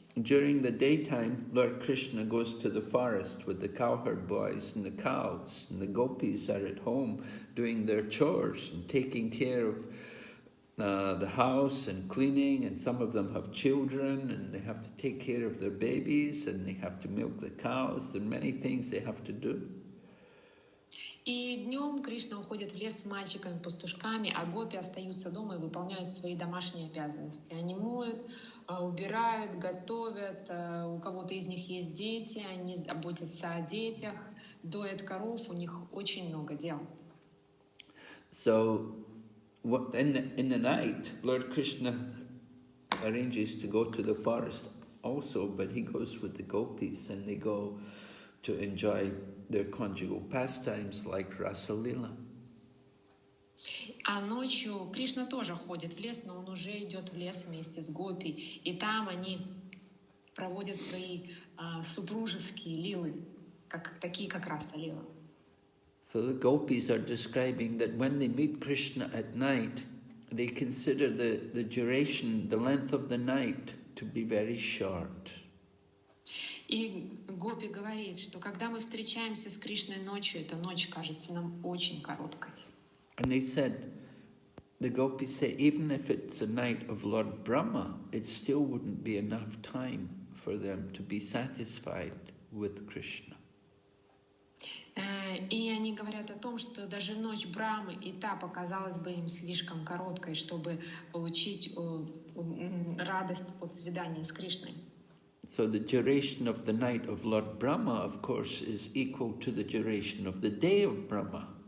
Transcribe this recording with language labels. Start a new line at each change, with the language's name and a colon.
English: During the daytime, Lord Krishna goes to the forest with the cowherd boys and the cows, and the gopis are at home doing their chores and taking care of the house and cleaning, and some of them have children and they have to take care of their babies and they have to milk the cows and many things they have to do.
Russian: И днем Кришна уходит в лес с мальчиками-пастушками, а гопи остаются дома и выполняют свои домашние обязанности. Они моют, убирают, готовят, у кого-то из них есть дети, они заботятся о детях, доят коров, у них очень много дел.
English: So in the night, Lord Krishna arranges to go to the forest also, but he goes with the gopis and they go to enjoy their conjugal pastimes like Rasa Lila.
Russian: А ночью Кришна тоже ходит в лес, но он уже идет в лес вместе с гопи, и там они проводят свои супружеские лилы, такие как Раса Лила.
English: So the gopis are describing that when they meet Krishna at night, they consider the duration, the length of the night to be very short.
Russian: И гопи говорит, что когда мы встречаемся с Кришной ночью, эта ночь кажется нам очень короткой.
English: And they said, the gopis say, even if it's a night of Lord Brahma, it still wouldn't be enough time for them to be satisfied with Krishna.
Russian: И они говорят о том, что даже ночь Брамы и та показалась бы им слишком короткой, чтобы получить радость от свидания с Кришной.
English: So the duration of the night of Lord Brahma, of course, is equal to the duration of the day of Brahma.